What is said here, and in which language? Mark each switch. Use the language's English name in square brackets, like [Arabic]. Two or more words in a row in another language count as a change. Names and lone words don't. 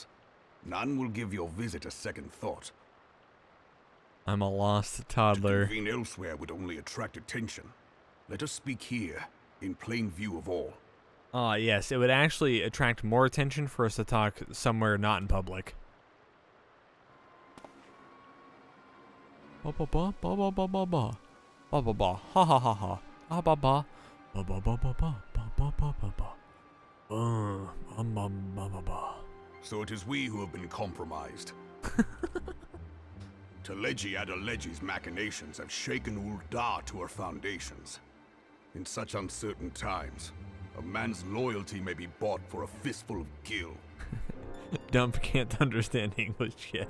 [English] None will give your visit a second thought. I'm a lost toddler. To convene elsewhere would only attract attention. Let us speak here, in plain view of all. Yes, it would actually attract more attention for us to talk somewhere not in public. Ba ba ba ba ba ba ba ba ba ba ba ha ha ha ha ah ba ba ba ba ba ba ba ba ba ba ba ba ba. So it is we who have been compromised. Teleji Adeleji's machinations have shaken Ul'dah to her foundations. In such uncertain times, a man's loyalty may be bought for a fistful of gil. Dump can't understand English yet.